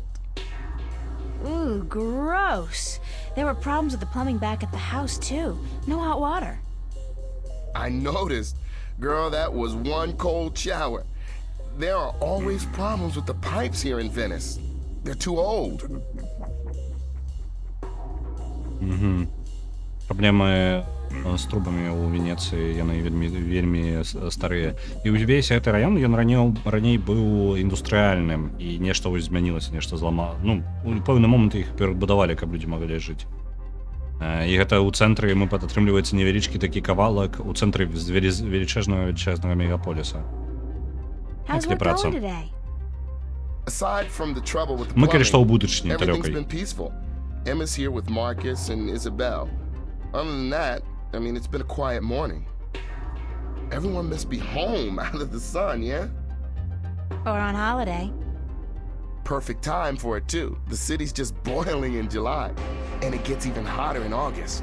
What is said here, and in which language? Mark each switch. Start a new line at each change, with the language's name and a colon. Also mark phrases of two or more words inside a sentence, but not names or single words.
English: Ooh, gross. There were problems with the plumbing back at the house, too. No hot water. I noticed. Girl, that was one cold shower. There are always problems with the pipes here in Venice. They're too old.
Belarusian: Праблемы з трубамі ў Венецыі, яны вельмі старыя. І ўвесь гэты раён, ён раней быў індустрыяльным, і нешта вось змянілася, нешта зламала. Ну, у пэўны момант іх перабудавалі, каб людзі маглі жыць. І гэта ў цэнтры, мы атрымліваецца невялічкі такі кавалак у цэнтры велічэзнага мегаполіса.
English: How's
Belarusian: Як
English: work
Belarusian: праца?
English: going today? Aside from the trouble with the
Belarusian: Мы калі што ў
English: plumbing,
Belarusian: будучыні
English: everything's
Belarusian: далёкай.
English: been peaceful. Emma's here with Marcus and Isabel. Other than that, I mean, it's been a quiet morning. Everyone must be home out of the sun, yeah? Or on holiday? Perfect time for it, too. The city's just boiling in July, and it gets even hotter in August.